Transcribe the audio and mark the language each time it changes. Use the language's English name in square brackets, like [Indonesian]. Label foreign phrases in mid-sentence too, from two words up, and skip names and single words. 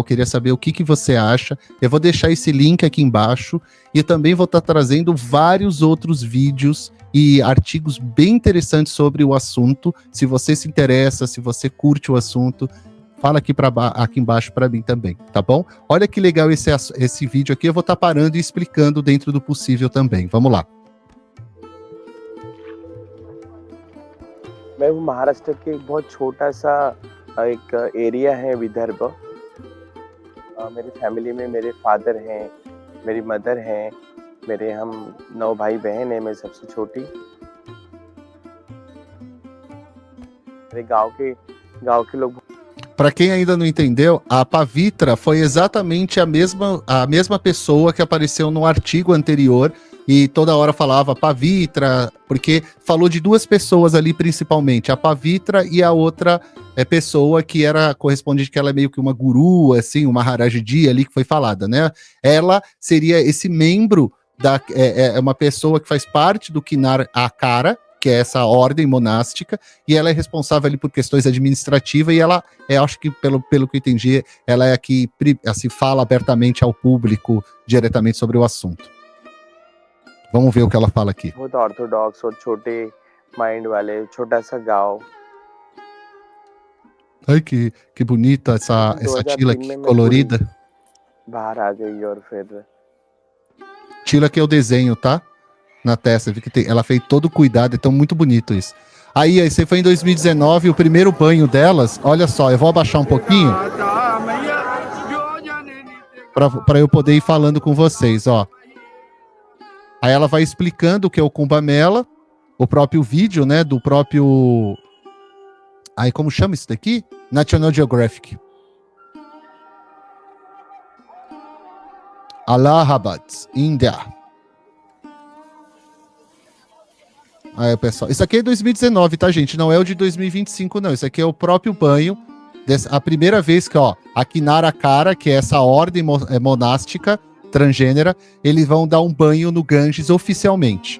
[Portuguese] Queria saber o que você acha. Eu vou deixar esse link aqui embaixo e também vou estar trazendo vários outros vídeos e artigos bem interessantes sobre o assunto. Se você se interessa, se você curte o assunto, fala aqui embaixo para mim também, tá bom? Olha que legal esse vídeo aqui. Eu vou estar parando e explicando dentro do possível também. Vamos lá. [Hindi] मैं वो महाराष्ट्र के एक बहुत छोटा सा एक एरिया है विदर्भ। मेरी फैमिली में मेरे फादर हैं, मेरी मदर हैं, मेरे हम 9 भाई बहन हैं, मैं सबसे छोटी। मेरे गांव के लोग [Portuguese] Para quem ainda não entendeu, a Pavitra foi exatamente a mesma pessoa que apareceu no artigo anterior e toda hora falava Pavitra, porque falou de duas pessoas ali principalmente, a Pavitra e a outra pessoa que era correspondente, que ela é meio que uma guru, assim, uma Maharaji ali que foi falada, né? Ela seria esse membro, uma pessoa que faz parte do Kinar Akara, que é essa ordem monástica, e ela é responsável ali por questões administrativas, e ela, acho que pelo que eu entendi, ela é a que assim, fala abertamente ao público diretamente sobre o assunto. Vamos ver o que ela fala aqui. [Hindi] बहुत ऑर्थोडॉक्स और छोटे माइंड वाले छोटा सा गांव. [Portuguese] Ai, que bonita essa tila aqui, colorida. [Hindi] बाहर आ गई और फिर [Portuguese] Tila que é o desenho, tá? Na testa, vi que ela fez todo o cuidado, então muito bonito isso. Aí, esse foi em 2019, o primeiro banho delas, olha só, eu vou abaixar um pouquinho para eu poder ir falando com vocês, ó. Aí ela vai explicando o que é o Kumbh Mela, o próprio vídeo, né, do próprio... Aí, como chama isso daqui? National Geographic. Allahabad, Índia. Aí, pessoal, isso aqui é 2019, tá, gente? Não é o de 2025, não. Isso aqui é o próprio banho. A primeira vez que, ó, a Kinar Akara, que é essa ordem monástica transgênera, eles vão dar um banho no Ganges oficialmente.